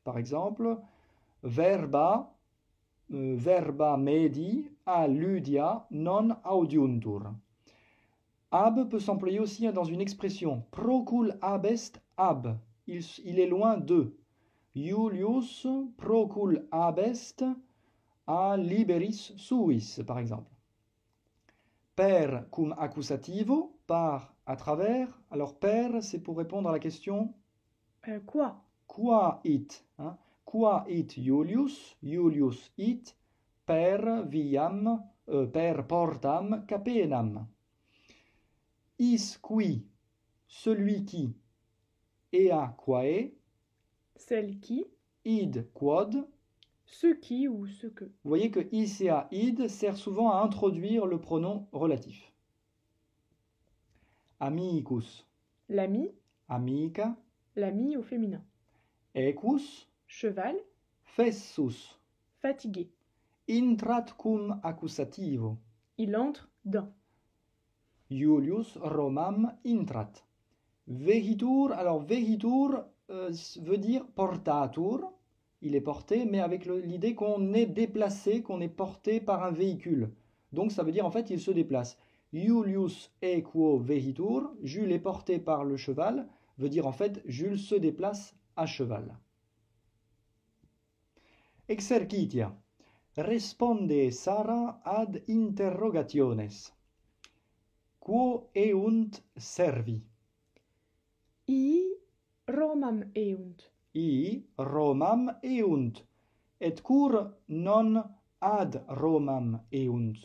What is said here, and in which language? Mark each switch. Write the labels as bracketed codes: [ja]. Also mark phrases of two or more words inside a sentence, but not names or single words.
[fr] Par exemple, [la] verba medi a ludia non audiuntur. [fr] Ab peut s'employer aussi dans une expression [la] procul abest ab. [fr] Il est loin d'eux. [la] Iulius procul abest a liberis suis, par exemple. Per cum accusativo, [fr] par à travers. Alors per, c'est pour répondre à la question Quoi? [la] Qua it, qua it Iulius, Iulius it, per viam, per portam capenam. Is qui, [fr] celui qui, [la] ea quae, [fr] Celle qui? [la] id quod. [fr] Ce qui ou ce que? Vous voyez que is et id sert souvent à introduire le pronom relatif. [la] Amicus, [fr] L'ami? [la] amica, [fr] L'ami au féminin. [la] equus, [fr] Cheval? [la] fessus, [fr] Fatigué. [la] intrat cum accusativo. [fr] Il entre dans. [la] Iulius Romam intrat. Vehitur, [fr] alors vehitur veut dire portatur, il est porté, mais avec l'idée qu'on est déplacé, qu'on est porté par un véhicule. Donc ça veut dire en fait il se déplace. [la] Julius equo vehitur, [fr] Jules est porté par le cheval, veut dire en fait Jules se déplace à cheval. [la] Exercitia. Responde Sara ad interrogationes. Quo eunt servi? I Romam eunt. I Romam eunt. Et cur non ad Romam eunt.